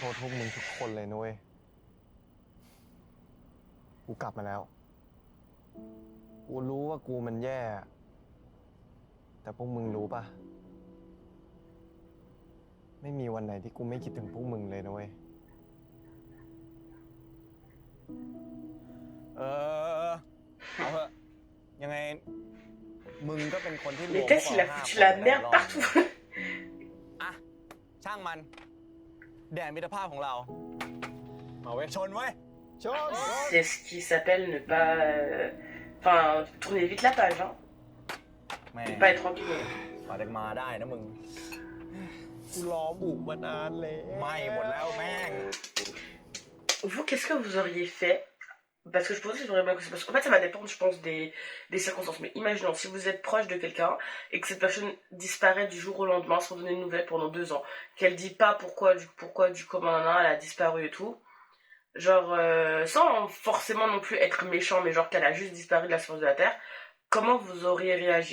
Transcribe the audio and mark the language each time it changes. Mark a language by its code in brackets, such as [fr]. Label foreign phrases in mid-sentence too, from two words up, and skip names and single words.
[th] โทษพวกมึงทุกคนเลยนะเว้ย กูกลับมาแล้ว กูรู้ว่ากูมันแย่ แต่พวกมึงรู้ปะไม่มีวันไหนที่กูไม่คิดถึงพวกมึงเลยนะเว้ย เอาเถอะยังไง มึงก็เป็นคนที่รวม [fr] Les tests, il a foutu la merde partout. [th] อ่ะ ช่างมัน แดนมิตรภาพของเรา เอาเว้ย ชนเว้ย ชน [fr] C'est ce qui s'appelle ne pas. Enfin, tourner vite la page, hein. [th] แม่ [fr] Ne pas être ennuyé. [th] กว่าจะมาได้นะมึง กูรอบุกมานานเลย ไม่หมดแล้วแม่ง [fr] Vous, qu'est-ce que vous auriez fait? Parce que je pense que c'est vraiment que c'est parce qu'en fait, ça va dépendre, je pense, des circonstances. Mais imaginons, si vous êtes proche de quelqu'un et que cette personne disparaît du jour au lendemain sans donner de nouvelles pendant 2 ans, qu'elle dit pas pourquoi, du comment, elle a disparu et tout, genre, sans forcément non plus être méchant, mais genre qu'elle a juste disparu de la surface de la Terre, comment vous auriez réagi?